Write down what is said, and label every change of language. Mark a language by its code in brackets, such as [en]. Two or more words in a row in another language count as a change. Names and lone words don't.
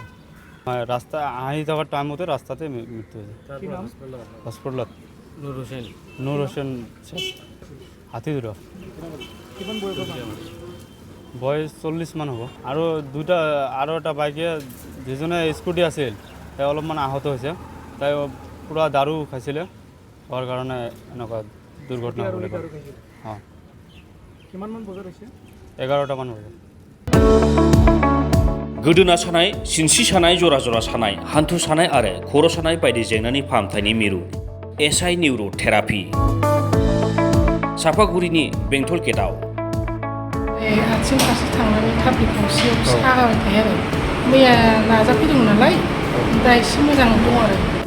[as] রাস্তা আহি থাকার টাইমতে রাস্তাতে মৃত্যু হয়েছে হসপিটালত নুর হোসেন হাতিদুরা বয়স 40 মান হব। আৰু এটা বাইকে যিজনে স্কুটি আছিল তাই অলপমান আহত হৈছে। তাই পুরা দারু খাইছিলে হোৱাৰ কাৰণে এনেকুৱা দুৰ্ঘটনা হ'বলৈ পারে। হ্যাঁ 11টা মান বজাত। [brx] गोदोना सानाय सिनस्रि सानाय जरा जरा सानाय हान्थु सानाय आरो खर' सानाय बायदि जेंनानि फाहामथायनि मिरु एसआइ निउर' थेरापि सापागुरिनि बेंटल गेटआव आथिं फारसे थांनानै थाफ्लि खावसेयाव सागाबाय थायो आरो मैया नाजाफैदोंमोन नालाय दा एसे मोजां दं आरो।